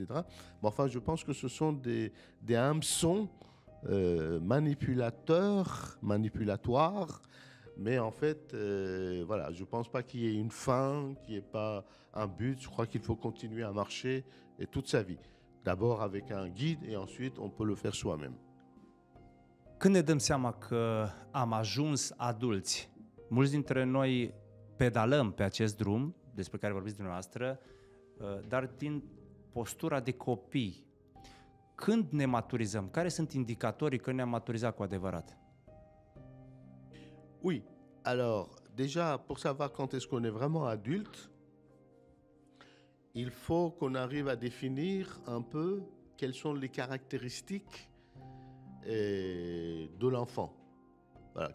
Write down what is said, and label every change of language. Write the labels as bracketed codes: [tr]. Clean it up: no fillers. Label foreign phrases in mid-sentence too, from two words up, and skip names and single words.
[fr] Mais enfin, je pense que ce sont des hameçons manipulatoires, mais en fait, voilà, je ne pense pas qu'il y ait une fin, qu'il n'y ait pas un but. Je crois qu'il faut continuer à marcher et toute sa vie. D'abord avec un guide et ensuite on peut le faire soi-même. [ro] Când ne dăm seama că am ajuns adulți, mulți dintre noi pedalăm pe acest drum despre care vorbiți dumneavoastră, dar din postura de copii. Când ne maturizăm? Care sunt indicatorii că ne-am maturizat cu adevărat? [fr] Oui, alors déjà pour savoir quand est-ce qu'on est vraiment adulte, il faut qu'on arrive à définir un peu quelles sont les caractéristiques de l'enfant. Voilà.